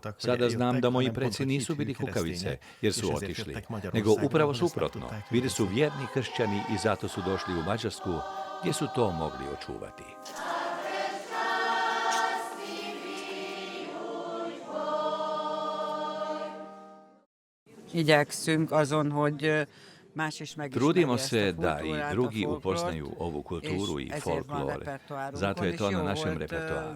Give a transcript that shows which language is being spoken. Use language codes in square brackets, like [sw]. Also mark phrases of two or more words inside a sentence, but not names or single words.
[hr] Sada znam da moji preci nisu bili kukavice jer su otišli, nego upravo suprotno. Bili su vjerni kršćani i zato su došli u Mađarsku gdje su to mogli očuvati. [hu] Igyekszünk azon, hogy [hr] Trudimo se da i drugi upoznaju ovu kulturu i folklor, zato je to na našem repertoaru.